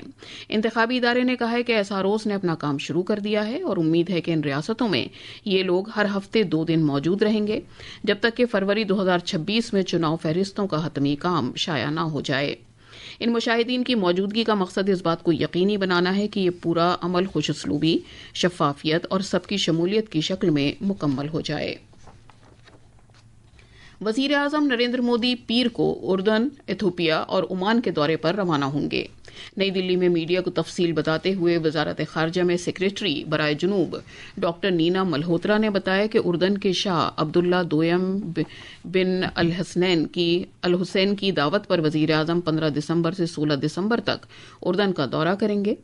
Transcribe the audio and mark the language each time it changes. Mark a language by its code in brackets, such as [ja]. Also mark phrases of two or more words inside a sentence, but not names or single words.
[ur] انتخابی ادارے نے کہا ہے کہ SROs نے اپنا کام شروع کر دیا ہے اور امید ہے کہ ان ریاستوں میں یہ لوگ ہر ہفتے 2 دن موجود رہیں گے جب تک کہ فروری 2026 میں چناؤ فہرستوں کا حتمی کام شائع نہ ہو جائے. ان مشاہدین کی موجودگی کا مقصد اس بات کو یقینی بنانا ہے کہ یہ پورا عمل خوش اسلوبی، شفافیت اور سب کی شمولیت کی شکل میں مکمل ہو جائے. وزیر اعظم نریندر مودی پیر کو اردن، ایتھوپیا اور عمان کے دورے پر روانہ ہوں گے۔ نئی دلی میں میڈیا کو تفصیل بتاتے ہوئے وزارت خارجہ میں سیکریٹری برائے جنوب ڈاکٹر نینا ملہوترا نے بتایا کہ اردن کے شاہ عبداللہ دوئم بن الحسین کی دعوت پر وزیر اعظم 15 دسمبر سے 16 دسمبر تک اردن کا دورہ کریں گے۔